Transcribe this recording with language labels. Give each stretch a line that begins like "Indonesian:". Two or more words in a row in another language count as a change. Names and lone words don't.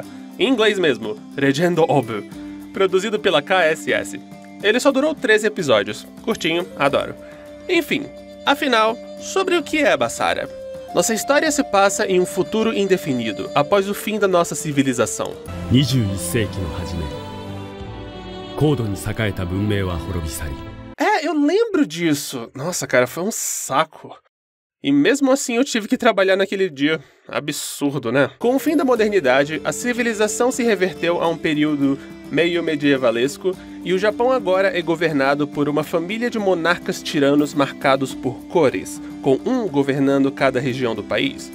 Portuguese: Em inglês mesmo,
English: Legend of,
Portuguese: produzido pela KSS. Ele só durou 13 episódios, curtinho, adoro. Enfim, afinal, sobre o que é Basara? Nossa história se passa em um futuro indefinido, após o fim da nossa civilização.
Japanese: 21 世紀の初め、高度に栄えた文明は滅び去り。
Portuguese: Eu lembro disso. Nossa, cara, foi um saco. E mesmo assim eu tive que trabalhar naquele dia. Absurdo, né? Com o fim da modernidade, a civilização se reverteu a um período meio medievalesco, e o Japão agora é governado por uma família de monarcas tiranos marcados por cores, com um governando cada região do país.